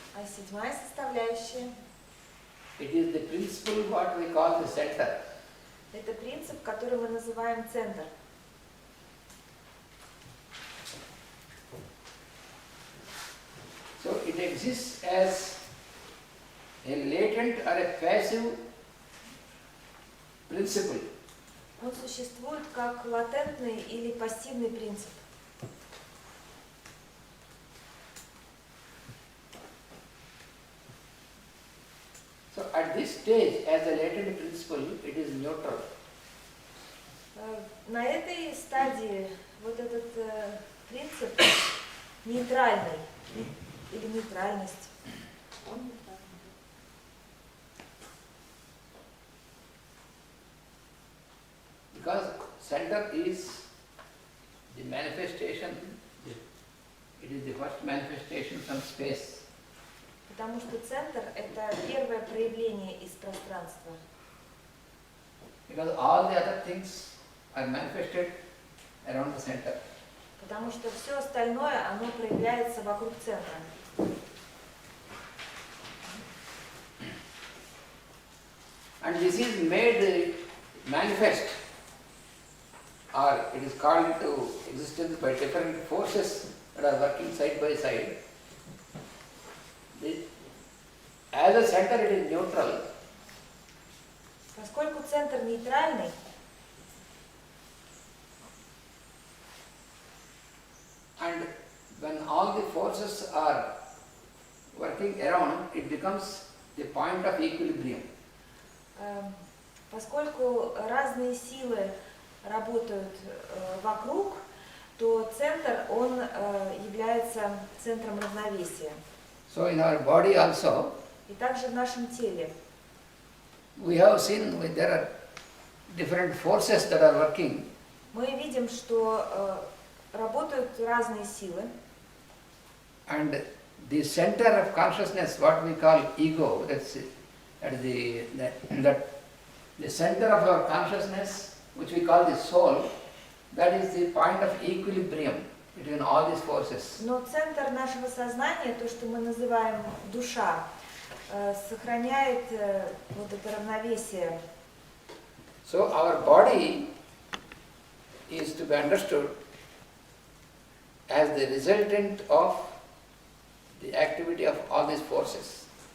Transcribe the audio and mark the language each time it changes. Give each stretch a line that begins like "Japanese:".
Russian: А седьмая составляющая
English: it is the principle what we call the center.
Russian: – это принцип, который мы называем центр.
English: So it exists as a latent or a passive principle.
Russian: Он существует как латентный или пассивный принцип.
English: So at this stage, as a latent principle, it is neutral.
Russian: на этой стадии вот этот принцип нейтральный или нейтральность. Он не так.
English: Because center is the manifestation, it is the first manifestation from space.
Russian: Потому что центр – это первое проявление из пространства.
English: Because all the other things are manifested around the center.
Russian: Потому что все остальное, оно проявляется вокруг центра.
English: And this is made manifest, or it is called into existence by different forces that are working side by side. As a center it is neutral.
Russian: Поскольку центр нейтральный,
English: And when all the forces are working around, it becomes the point of equilibrium.
Russian: поскольку разные силы работают вокруг, то центр, он является центром равновесия.
English: So in our body also,
Russian: И также в нашем теле.
English: we have seen there are different forces that are working.
Russian: Мы видим, что работают разные силы.
English: And the center of consciousness, what we call ego, that's the center of our consciousness, which we call the soul, that is the point of equilibrium between all these forces.
Russian: Но центр нашего сознания, то, что мы называем душа, сохраняет вот это равновесие.
English: So our body is to be understood as the resultant of the activity of all these forces.